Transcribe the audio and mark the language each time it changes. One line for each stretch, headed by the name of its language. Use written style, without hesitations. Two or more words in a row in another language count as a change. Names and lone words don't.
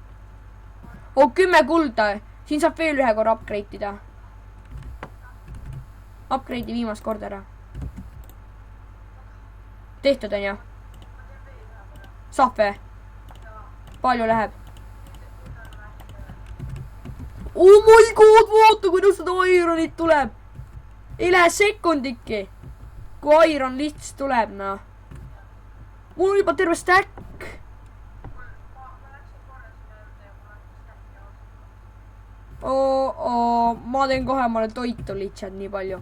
Estonian: 10 kulda. Siin saab veel ühe korra upgrade ida. Upgrade'i viimast korda ära. Tehtud on ju. Saab või? Palju läheb?
English: Oh my god,
Estonian: vaata kuidas seda Ironit tuleb. Ei lähe sekundikki. Kui Iron lihtsalt tuleb, noh. Mul on juba terve stack. Ma teen kohe omale toitu lihtsalt nii palju.